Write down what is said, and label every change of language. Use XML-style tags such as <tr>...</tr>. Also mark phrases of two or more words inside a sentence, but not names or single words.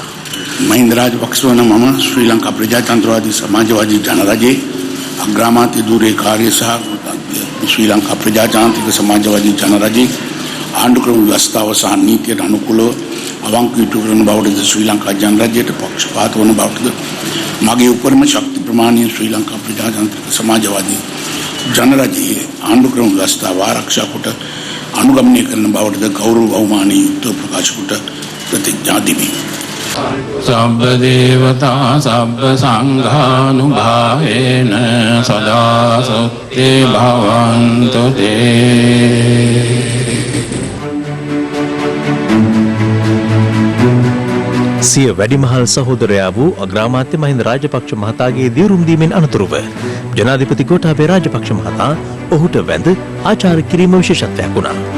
<si>මහින්ද රාජපක්ෂ වන මම ශ්‍රී ලංකා ප්‍රජාතන්ත්‍රවාදී සමාජවාදී ජනරජයේ අග්‍රාමාත්‍ය ධුරයේ කාර්ය සහ ශ්‍රී ලංකා ප්‍රජාතාන්ත්‍රික සමාජවාදී ජනරජයේ ආණ්ඩුක්‍රම ව්‍යවස්ථාව සහ නීතියට අනුකූලව අවංක යුතු කරන බවටද ශ්‍රී ලංකා ජනරජයට පක්ෂපාත වන බවටද මගේ උපරිම ශක්ති ප්‍රමාණය ශ්‍රී ලංකා ප්‍රජාතන්ත්‍රික සමාජවාදී ජනරජයේ ආණ්ඩුක්‍රම ව්‍යවස්ථාව ආරක්ෂා කොට අනුගමනය කරන බවටද ගෞරව බහුමානී යුක්තව ප්‍රකාශ කොට ප්‍රතිඥා දෙමි.</si> <pi>සබ්බ දේවතා සබ්බ සංඝානුභාවේන සදා සුත්තේ භවන්තු තේ.</pi> <si>සිය වැඩිමහල් සහෝදරයා වූ අග්‍රාමාත්‍ය මහින්ද රාජපක්ෂ මහතාගේ දියුරුම් දීමෙන් අනතුරුව ජනාධිපති ගෝඨාභය රාජපක්ෂ මහතා ඔහුට වැඳ ආචාර කිරීම විශේෂත්වයක් වුණා.</si>